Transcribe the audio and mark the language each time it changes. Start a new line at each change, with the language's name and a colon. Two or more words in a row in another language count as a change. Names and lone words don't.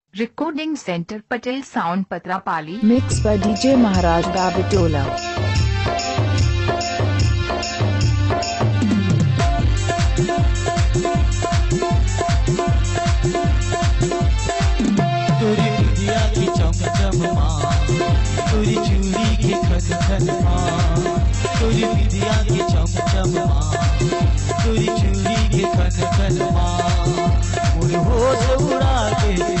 English: Recording Center Patel Sound Patrapali. Mixed by DJ Maharaj Babitola.
Chhattisgarhi: तोरी बिंदिया की चमचम माँ, तोरी चूड़ी के खन खन माँ, तोरी बिंदिया की चमचम माँ, तोरी चूड़ी के खन खन माँ, मोर होश उड़ा के